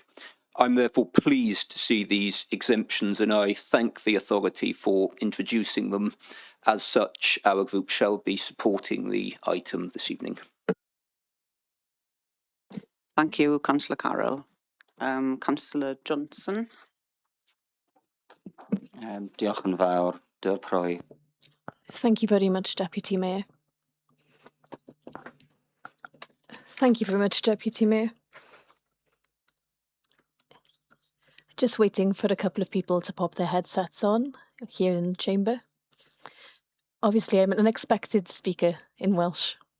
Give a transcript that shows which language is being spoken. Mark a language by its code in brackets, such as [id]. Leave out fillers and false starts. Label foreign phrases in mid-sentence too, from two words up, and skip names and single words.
[en] I'm therefore pleased to see these exemptions, and I thank the authority for introducing them. As such, our group shall be supporting the item this evening. Thank you, Councillor Carroll. Councillor Johnson. [cy] Diolch yn fawr, Dy Proi. [en] Thank you very much, Deputy Mayor. Thank you very much, Deputy Mayor. Just waiting for a couple of people to pop their headsets on here in the chamber. Obviously, I'm an unexpected speaker in Welsh.